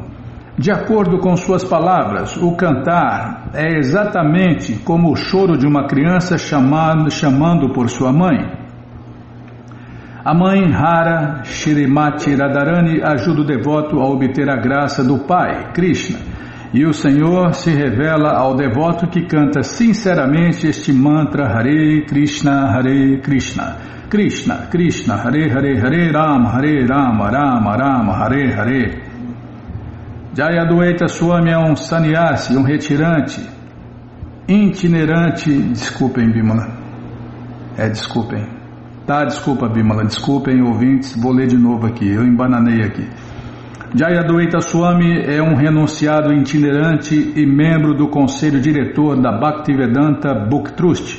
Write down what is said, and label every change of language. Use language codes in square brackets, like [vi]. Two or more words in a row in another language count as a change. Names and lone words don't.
[pt] De acordo com suas palavras, o cantar é exatamente como o choro de uma criança chamando por sua mãe. A mãe Hara Shrimati Radharani ajuda o devoto a obter a graça do Pai, Krishna, e o Senhor se revela ao devoto que canta sinceramente este mantra Hare Krishna, Krishna Krishna, Hare Rama, Rama Rama, Hare Hare. Jayadvaita Swami é um sannyasi, um retirante, itinerante, desculpem Bimala, desculpem. Tá, desculpa Bimala, desculpem ouvintes, vou ler de novo aqui, eu embananei aqui. Jayadvaita Swami é um renunciado itinerante e membro do conselho diretor da Bhaktivedanta Book Trust.